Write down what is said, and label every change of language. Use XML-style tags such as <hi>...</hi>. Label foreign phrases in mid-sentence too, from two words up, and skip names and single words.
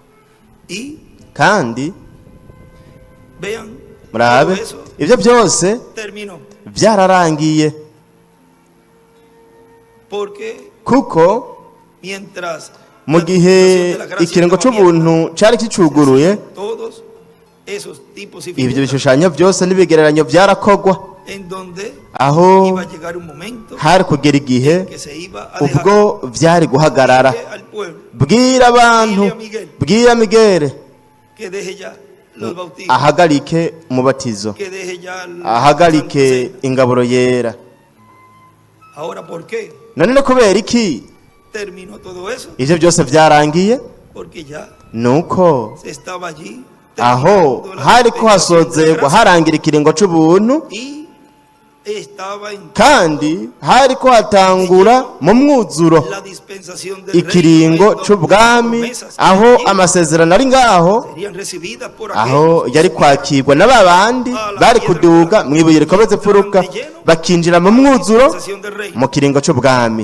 <rn>Kandi murabe ibyo byose byararangiye, kuko mu gihe ikiringo cy'ubuntu cyari kicuguruye ibyo bishushanyo byose n'ibigereranyo byarakogwa, aho hari kugera igihe ubwo byari guhagarara. Bwira abantu, bwira Migere ahagarike umubatizo, ahagarike ingaburo yera. None no kubera iki ibyo byose byarangiye? Nuko aho hari ko hasozerwa harangira ikiringo cy'ubuntu, kandi hari ko hatangura mu mwuzuro ikiringo cy'ubwami, aho amasezerano ari ngaho, aho yari kwakirwa na babandi bari kuduga mu ibuye rikomeze imfuruka bakinjira mu mwuzuro mu kiringo cy'ubwami.</rn>